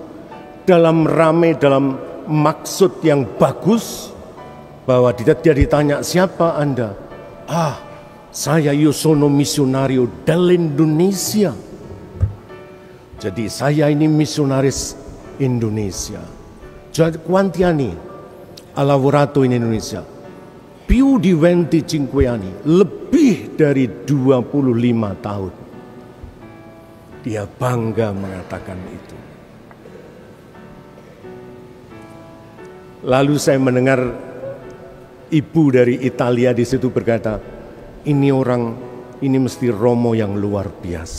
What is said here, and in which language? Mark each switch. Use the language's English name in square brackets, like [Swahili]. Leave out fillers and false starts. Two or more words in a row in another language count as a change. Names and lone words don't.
[Indonesian] Dalam maksud yang bagus, bahwa dia ditanya, siapa Anda? [Italian] Saya sono misionario dell'Indonesia. [Indonesian] Jadi saya ini misionaris Indonesia. Jadi [Italian] quanti anni ha lavorato in Indonesia? Più di 25 anni, [Indonesian] lebih dari 25 tahun. Dia bangga mengatakan itu. Lalu saya mendengar ibu dari Italia di situ berkata, ini mesti Romo yang luar biasa.